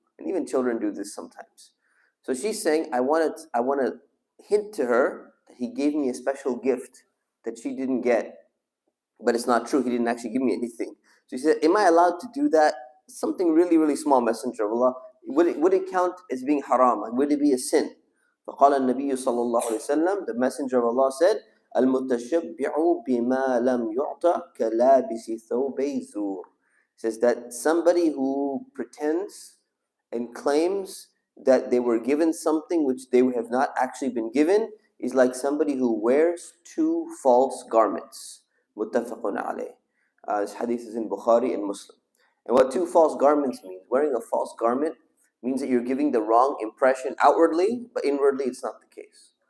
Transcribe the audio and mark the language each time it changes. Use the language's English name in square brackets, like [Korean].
[English] And even children do this sometimes. So she's saying, I want to hint to her that he gave me a special gift that she didn't get. But it's not true. He didn't actually give me anything. So he said, am I allowed to do that? Something really, really small, Messenger of Allah. Would it count as being haram? Would it be a sin? [Arabic] فقال النبي صلى الله عليه وسلم, [English] the Messenger of Allah said, [Arabic] المتشبع بما لم يعطى كلابس ثوبي زور. [English] Says that somebody who pretends and claims that they were given something which they have not actually been given is like somebody who wears 2 false garments. Muttafaqun alayh. This hadith is in Bukhari and Muslim. And what 2 false garments means, wearing a false garment means that you're giving the wrong impression outwardly, but inwardly it's not the case.